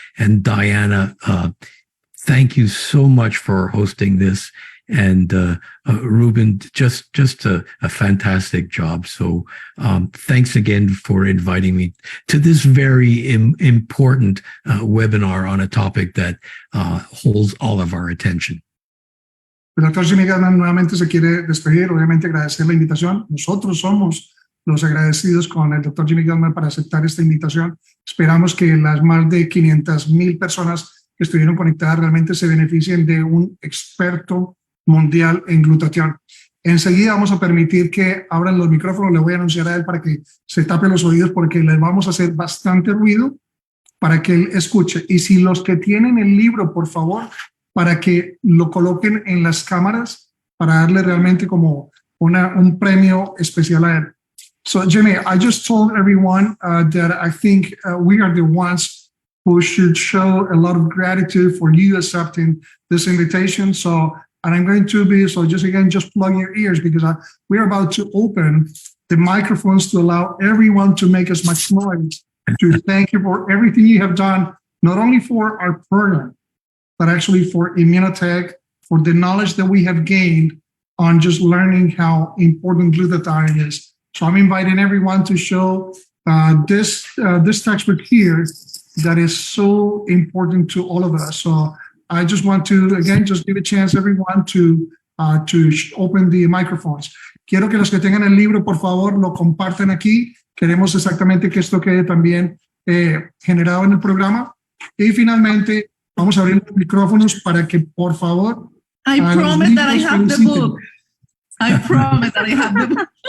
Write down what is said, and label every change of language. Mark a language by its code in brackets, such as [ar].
[en] And Diana, thank you so much for hosting this. And Ruben, just a fantastic job. So thanks again for inviting me to this very important webinar on a topic that holds all of our attention. [es] El doctor Jimmy Gutman nuevamente se quiere despedir, obviamente agradecer la invitación. Nosotros somos los agradecidos con el doctor Jimmy Gutman para aceptar esta invitación. Esperamos que las más de 500,000 personas que estuvieron conectadas realmente se beneficien de un experto mundial en glutatión. Enseguida vamos a permitir que abran los micrófonos. Le voy a anunciar a él para que se tape los oídos porque les vamos a hacer bastante ruido para que él escuche. Y si los que tienen el libro, por favor, para que lo coloquen en las cámaras para darle realmente como un premio especial a él. [en] So, Jimmy, I just told everyone that I think we are the ones who should show a lot of gratitude for you accepting this invitation. So, and I'm going to be, so just again, just plug your ears because we are about to open the microphones to allow everyone to make as much noise to thank you for everything you have done, not only for our program, but actually for IMMUNOTEC, for the knowledge that we have gained on just learning how important glutathione is. So I'm inviting everyone to show this textbook here that is so important to all of us. So I just want to, again, just give a chance everyone to open the microphones. [es] Quiero que los que tengan el libro, por favor, lo compartan aquí. Queremos exactamente que esto quede también generado en el programa. Y finalmente, vamos a abrir los micrófonos para que, por favor, [en] I promise that I have the book. I promise that I have the book.